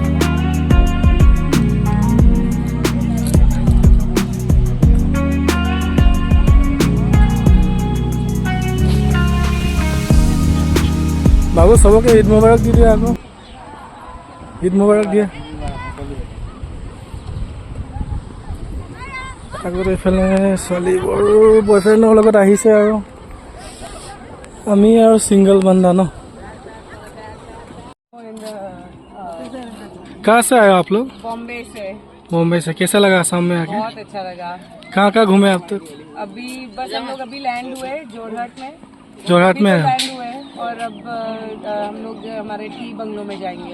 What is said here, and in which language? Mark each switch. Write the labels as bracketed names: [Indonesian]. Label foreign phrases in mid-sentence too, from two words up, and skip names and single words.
[Assamese] বাবু চবকে ঈদ মুবাৰক দি দিয়ে আকৌ, ঈদ মুবাৰক দিয়ে। আগত এইফালে ছোৱালীবোৰ বয়ফ্ৰেণ্ডৰ লগত আহিছে আৰু আমি আৰু ছিংগল বান্দা ন। [Hindi] कहाँ से आए आप लोग? बॉम्बे से। मुंबई से। कैसा लगा आसाम में आके? बहुत अच्छा लगा। कहाँ घूमे आप तक? अभी बस हम लोग अभी लैंड हुए जोरहाट में। जोरहाट में लैंड हुए और अब हम लोग हमारे टी बंगलो में जाएंगे।